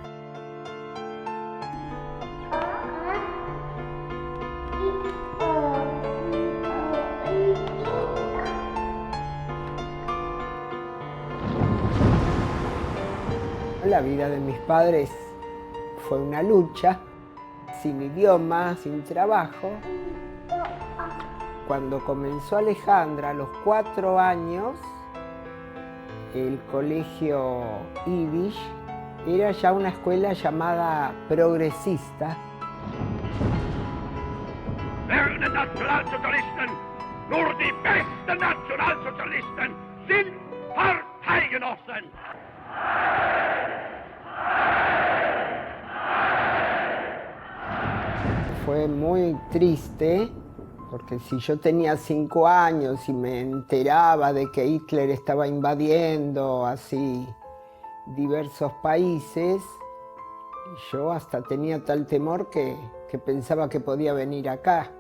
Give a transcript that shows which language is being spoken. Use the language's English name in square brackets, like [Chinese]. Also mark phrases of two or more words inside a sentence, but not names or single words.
[Spanish] La vida de mis padres fue una lucha, sin idioma, sin trabajo. Cuando comenzó Alejandra, a los 4 años, el colegio Yiddish era ya una escuela llamada progresista. [German] Lernen Nationalsozialisten, nur die besten Nationalsozialisten sind Parteigenossen. [Spanish] Fue muy triste, porque si yo tenía 5 años y me enteraba de que Hitler estaba invadiendo así diversos países, yo hasta tenía tal temor que pensaba que podía venir acá.